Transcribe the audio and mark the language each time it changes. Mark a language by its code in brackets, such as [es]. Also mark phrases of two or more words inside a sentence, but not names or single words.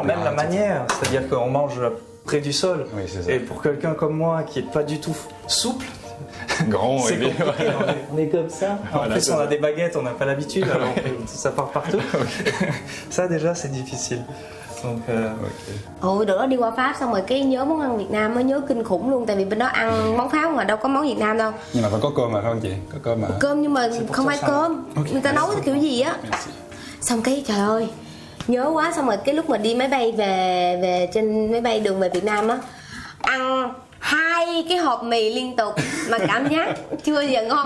[fr] les même la plats, etc. manière. C'est-à-dire qu'on mange près du sol. Oui, c'est ça. Et pour quelqu'un comme moi qui est pas du tout souple, Grand, c'est oui. compliqué. On est comme ça. En Voilà, plus, c'est on ça. a des baguettes, on n'a pas l'habitude, alors ça part partout. Ça déjà, c'est difficile. Donc, [vi] Ôi, đợt đó đi qua Pháp xong rồi cái nhớ món ăn Việt Nam mới nhớ kinh khủng luôn. Tại vì bên đó ăn món Pháp mà đâu có món Việt Nam đâu. Nhưng mà phải có cơm mà phải không chị? Có cơm mà. Cơm nhưng mà không phải sao? cơm. Người ta nấu cái kiểu gì á. [fr] Merci. [vi] Xong cái trời ơi, nhớ quá. Xong rồi cái lúc mà đi máy bay về trên máy bay đường về Việt Nam á, ăn 2 cái hộp mì liên tục mà cảm giác chưa bao giờ ngon